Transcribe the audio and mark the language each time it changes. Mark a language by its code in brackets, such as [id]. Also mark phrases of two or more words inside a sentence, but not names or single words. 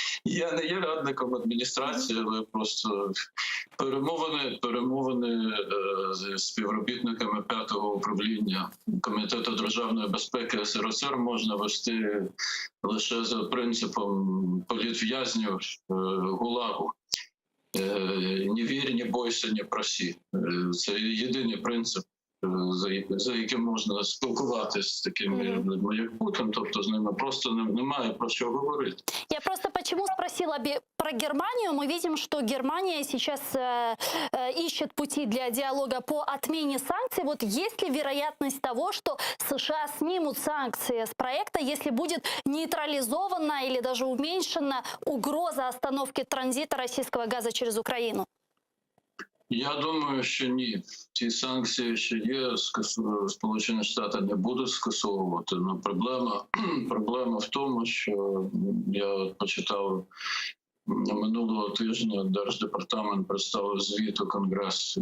[uk] Я не є радником адміністрації, але просто перемовини з співробітниками 5-го управління Комітету державної безпеки СРСР можна вести лише за принципом політв'язнів ГУЛАГу. [ru] Не вір, не бойся, не просі. [uk] Це єдиний принцип, за яким можна спілкуватися з такими людьми, як Путін, тобто з ними просто немає про що говорити. [ru] Я просто почему спросила про Германию. Мы видим, что Германия сейчас ищет пути для диалога по отмене санкций. Вот есть ли вероятность того, что США снимут санкции с проекта, если будет нейтрализована или даже уменьшена угроза остановки транзита российского газа через Украину? [uk] Я думаю, що ні. Ті санкції, що є, Сполучені Штати не будуть скасовувати. Но проблема в тому, що я почитав минулого тижня, Держдепартамент представив звіт у Конгрес.